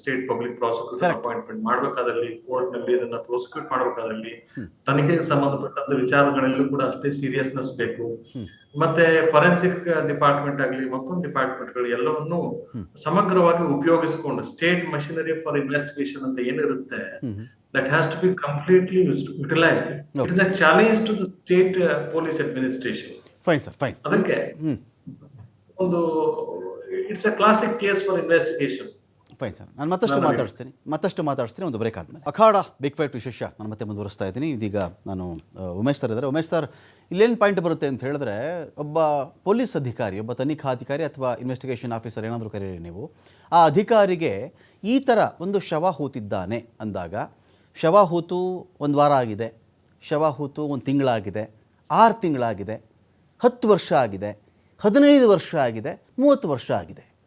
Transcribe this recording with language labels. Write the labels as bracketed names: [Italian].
[Kannada] State public prosecutor appointment ಮಾಡ್ಬೇಕಾದಲ್ಲಿ, court ನಲ್ಲಿ ಇದನ್ನ prosecute ಮಾಡ್ಬೇಕಾದಲ್ಲಿ, ತನಿಖೆಗೆ ಸಂಬಂಧಪಟ್ಟಂತ ವಿಚಾರಗಳಲ್ಲೂ ಕೂಡ ಅಷ್ಟೇ ಸೀರಿಯಸ್ನೆಸ್ ಬೇಕು. ಮತ್ತೆ ಫಾರೆನ್ಸಿಕ್ ಡಿಪಾರ್ಟ್ಮೆಂಟ್ ಆಗ್ಲಿ, ಮತ್ತೊಂದು ಡಿಪಾರ್ಟ್ಮೆಂಟ್ ಗಳು ಎಲ್ಲವನ್ನೂ ಸಮಗ್ರವಾಗಿ ಉಪಯೋಗಿಸಿಕೊಂಡು ಸ್ಟೇಟ್ ಮಷಿನರಿ ಫಾರ್ ಇನ್ವೆಸ್ಟಿಗೇಷನ್ ಅಂತ ಏನಿರುತ್ತೆ, [English] that has to be completely utilized. It is a challenge to the state police administration. Fine sir, fine. [Kannada] ಅದಕ್ಕೆ ಒಂದು [English] It's a classic case for investigation. [Kannada] Fine sir, ನಾನು ಮತ್ತಷ್ಟು ಮಾತಾಡ್ತೀನಿ ಒಂದು ಬ್ರೇಕ್ ಆದಮೇಲೆ. ಅಖಾಡ big fight ವಿಶೇಷ ನಾನು ಮತ್ತೆ ಮುಂದುವರಿಸ್ತಾ ಇದ್ದೀನಿ. ಇದೀಗ ನಾನು ಉಮೇಶ್ ಸರ್ ಇದ್ದಾರೆ. ಉಮೇಶ್ ಸರ್, ಇಲ್ಲೇನು ಪಾಯಿಂಟ್ ಬರುತ್ತೆ ಅಂತ ಹೇಳಿದ್ರೆ, ಒಬ್ಬ ಪೊಲೀಸ್ ಅಧಿಕಾರಿ, ಒಬ್ಬ ತನಿಖಾಧಿಕಾರಿ ಅಥವಾ ಇನ್ವೆಸ್ಟಿಗೇಷನ್ ಆಫೀಸರ್ ಏನಾದರೂ ಕರೀರಿ ನೀವು, ಆ ಅಧಿಕಾರಿಗೆ ಈ ಥರ ಒಂದು ಶವ ಹೂತಿದ್ದಾನೆ ಅಂದಾಗ, ಶವ ಹೂತು 1 ವಾರ ಆಗಿದೆ, ಶವ ಹೂತು 1 ತಿಂಗಳಾಗಿದೆ, 6 ತಿಂಗಳಾಗಿದೆ, 10 ವರ್ಷ ಆಗಿದೆ, 15 ವರ್ಷ ಆಗಿದೆ, 30 ವರ್ಷ ಆಗಿದೆ.